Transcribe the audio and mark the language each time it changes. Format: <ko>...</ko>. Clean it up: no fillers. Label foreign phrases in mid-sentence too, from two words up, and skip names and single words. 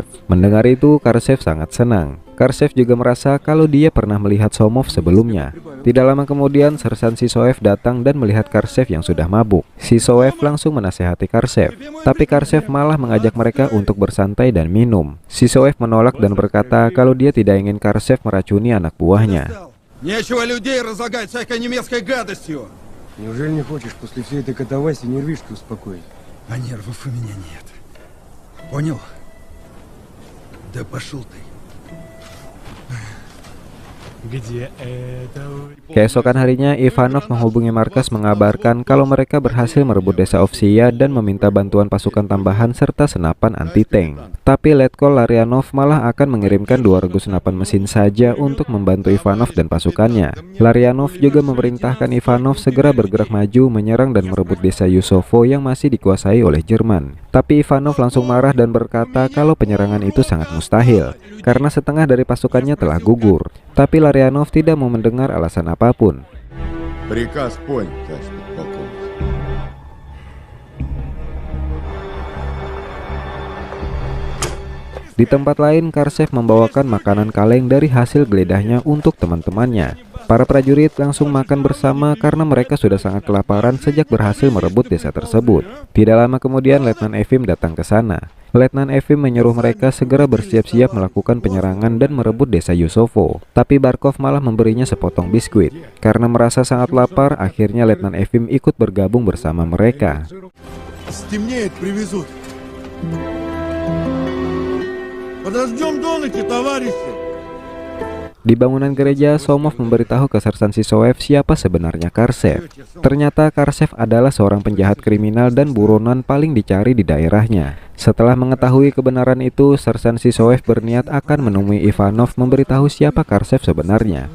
<id>Mendengar itu, Karsev sangat senang. Karsev juga merasa kalau dia pernah melihat Somov sebelumnya. Tidak lama kemudian, Sersan Sisoev datang dan melihat Karsev yang sudah mabuk. Sisoev langsung menasehati Karsev, tapi Karsev malah mengajak mereka untuk bersantai dan minum. Sisoev menolak dan berkata kalau dia tidak ingin Karsev meracuni anak buahnya.</id> <ru>Нечего людей разлагать всякой немецкой гадостью. Неужели не хочешь после всей этой катавасии нервишки успокоить? А нервов у меня нет. Понял? Да пошел ты. Где это?</ru> <id>Keesokan harinya, Ivanov menghubungi markas mengabarkan kalau mereka berhasil merebut desa Ovsia dan meminta bantuan pasukan tambahan serta senapan anti-tank. Tapi Letkol Larionov malah akan mengirimkan 2 regu senapan mesin saja untuk membantu Ivanov dan pasukannya. Larionov juga memerintahkan Ivanov segera bergerak maju menyerang dan merebut desa Yusovo yang masih dikuasai oleh Jerman. Tapi Ivanov langsung marah dan berkata kalau penyerangan itu sangat mustahil karena setengah dari pasukannya telah gugur. Tapi Larionov tidak mau mendengar alasan apapun.</id> <ru>Приказ понят, товарищ подполковник.</ru> <id>Di tempat lain, Karsev membawakan makanan kaleng dari hasil geledahnya untuk teman-temannya. Para prajurit langsung makan bersama karena mereka sudah sangat kelaparan sejak berhasil merebut desa tersebut. Tidak lama kemudian, Letnan Efim datang ke sana. Letnan Efim menyuruh mereka segera bersiap-siap melakukan penyerangan dan merebut desa Yusovo. Tapi Barkov malah memberinya sepotong biskuit. Karena merasa sangat lapar, akhirnya Letnan Efim ikut bergabung bersama mereka.</id> <ru>Стемнеет, привезут. Подождем до ночи, товарищи.</ru> <id>Di bangunan gereja, Somov memberitahu ke Sersan Sisoev siapa sebenarnya Karsev. Ternyata Karsev adalah seorang penjahat kriminal dan buronan paling dicari di daerahnya. Setelah mengetahui kebenaran itu, Sersan Sisoev berniat akan menemui Ivanov memberitahu siapa Karsev sebenarnya.</id>